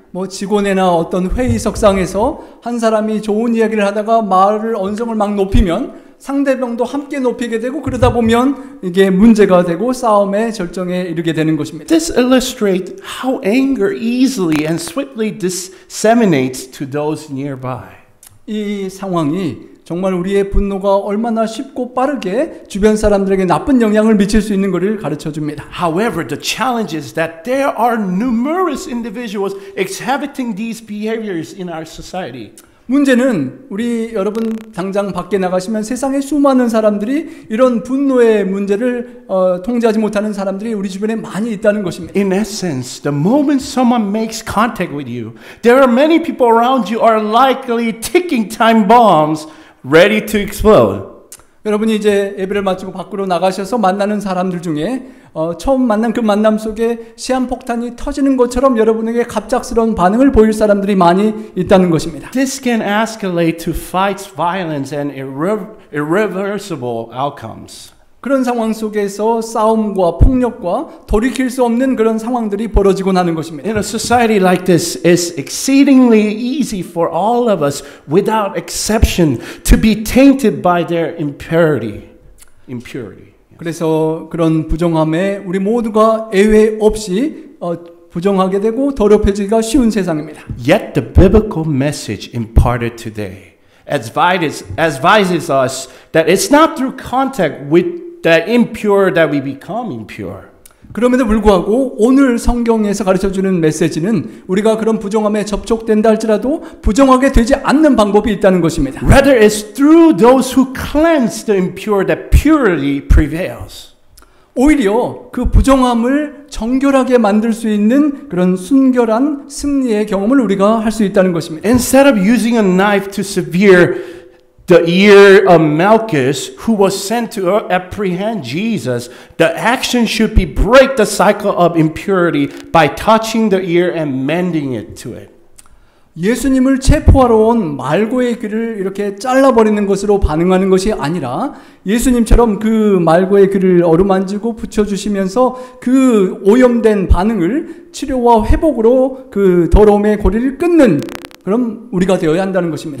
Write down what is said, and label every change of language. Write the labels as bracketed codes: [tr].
[ko] 뭐 직원이나 어떤 회의석상에서 한 사람이 좋은 이야기를 하다가 말을 언성을 막 높이면 상대방도 함께 높이게 되고 그러다 보면 이게 문제가 되고 싸움의 절정에 이르게 되는 것입니다. [en] This illustrates how anger easily and swiftly disseminates to those nearby. [ko] 이 상황이 정말 우리의 분노가 얼마나 쉽고 빠르게 주변 사람들에게 나쁜 영향을 미칠 수 있는 것을 가르쳐 줍니다. [en] However, the challenge is that there are numerous individuals exhibiting these behaviors in our society. [ko] 문제는 우리 여러분 당장 밖에 나가시면 세상에 수많은 사람들이 이런 분노의 문제를 통제하지 못하는 사람들이 우리 주변에 많이 있다는 것입니다. [en] In essence, the moment someone makes contact with you, there are many people around you are likely ticking time bombs ready to explode. [ko] 여러분이 이제 예배를 마치고 밖으로 나가셔서 만나는 사람들 중에 처음 만난 그 만남 속에 시한폭탄이 터지는 것처럼 여러분에게 갑작스러운 반응을 보일 사람들이 많이 있다는 것입니다. [en] This can escalate to fights, violence, and irreversible outcomes. [ko] 그런 상황 속에서 싸움과 폭력과 돌이킬 수 없는 그런 상황들이 벌어지곤 하는 것입니다. [en] In a society like this, it's exceedingly easy for all of us, without exception, to be tainted by their impurity. [ko] 그래서 그런 부정함에 우리 모두가 예외 없이 부정하게 되고 더럽혀지기가 쉬운 세상입니다. [en] Yet the biblical message imparted today advises us that it's not through contact with the impure that we become impure. [ko] 그럼에도 불구하고 오늘 성경에서 가르쳐주는 메시지는 우리가 그런 부정함에 접촉된다 할지라도 부정하게 되지 않는 방법이 있다는 것입니다. [en] Rather, it's through those who cleanse the impure that purity prevails. [ko] 오히려 그 부정함을 정결하게 만들 수 있는 그런 순결한 승리의 경험을 우리가 할 수 있다는 것입니다. [en] Instead of using a knife to sever the ear of Malchus, who was sent to apprehend Jesus, the action should be break the cycle of impurity by touching the ear and mending it to it. [ko] 예수님을 체포하러 온 말고의 귀를 이렇게 잘라버리는 것으로 반응하는 것이 아니라 예수님처럼 그 말고의 귀를 어루만지고 붙여주시면서 그 오염된 반응을 치료와 회복으로 그 더러움의 고리를 끊는 그럼 우리가 되어야 한다는 것입니다.